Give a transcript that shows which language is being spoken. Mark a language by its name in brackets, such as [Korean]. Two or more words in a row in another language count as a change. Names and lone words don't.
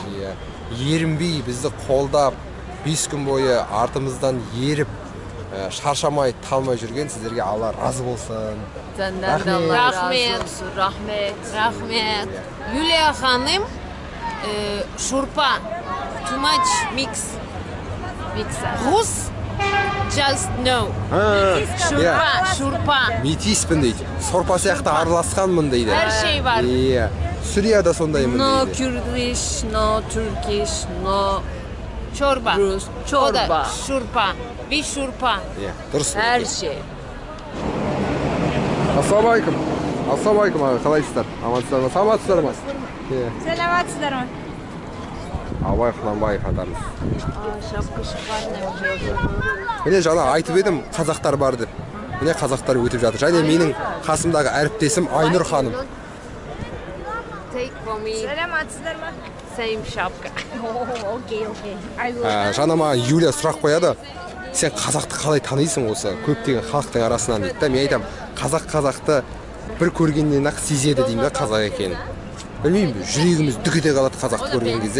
[Kazakh] Ерінбей бізді қолдап, 5 күн бойы артымыздан еріп, шаршамай, талмай жүрген сіздерге Алла разы болсын. Рахмет. Юлия ханым шурпа. [English] Too much mix. Rus just no. [Kazakh] Шурпа. Метиспін дейді. Сорпа сияқты араласқанмын дейді. [Turkish] Her şey var. [Kazakh] Сүрияда сондаймын дейді. [English] No Kurdish, no Turkish, no çorba. [Turkish] Rus, çorba. Şurpa. Bir şurpa. [Kazakh] Дұрыс. [Turkish] Her şey. [Kazakh] Ассалаумағалейкум. Ассалаумағалейкум аға, қалайсыздар? Амансыздар ма? Саламатсыздар ма? Саламатсыздар ма? Абай Құнанбаев атамыз. [Russian] Шапка шикарная уже. [Kazakh] Міне жаңа айтып едім, қазақтар бар деп. Міне қазақтар өтіп жатыр. Және менің қасымдағы әріптесім Айнұр ханым. [English] Take for me. [Kazakh] Саламатсыздар ма? [English] Same шапка. [Kazakh] Окей. Жаңа маған Юлия сұрақ қояды. Сен қазақты қалай танисың осы көптеген халықтың арасынан дейді да. Мен айтам, қазақты бір көргеннен ақ сезеді деймін да қазақ екенін. Білмеймін, жүрегіміз дүк ете қалады қазақты көрген кезде.